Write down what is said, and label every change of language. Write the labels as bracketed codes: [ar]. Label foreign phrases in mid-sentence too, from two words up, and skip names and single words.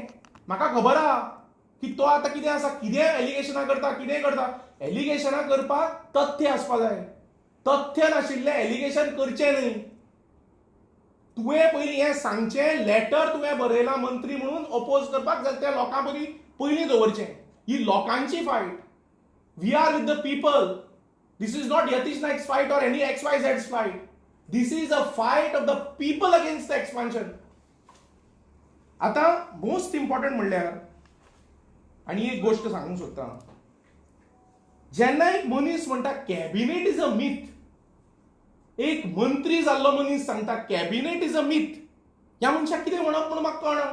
[kok] म्हाका खबर आहा की तो आतां कितें आसा, कितें एलिगेशनां करता, कितें करता. एलिगेशनां करपाक तथ्य आसपा जाय. तथ्य नाशिल्लें एलिगेशन करचें न्हय. तुवें पयलीं हें सांगचें, लेटर तुवें बरयलां मंत्री म्हणून ऑपोज करपाक, जाल्यार त्या लोकां पयलीं दवरचें. ही लोकांची फायट. [en] We are with the people. This is not Yatish Naik's fight or any XYZ's fight. This is a fight of the people against the expansion. [kok] आता [en] most important [kok] म्हणल्यार आनी एक गोष्ट सांगूंक सोदता. जेन्ना एक मनीस म्हणटा [en] cabinet is a myth, [kok] एक मंत्री जाल्लो मनीस सांगता [en] cabinet is a myth, [kok] ह्या मनशाक कितें म्हणप म्हणून म्हाका कळना.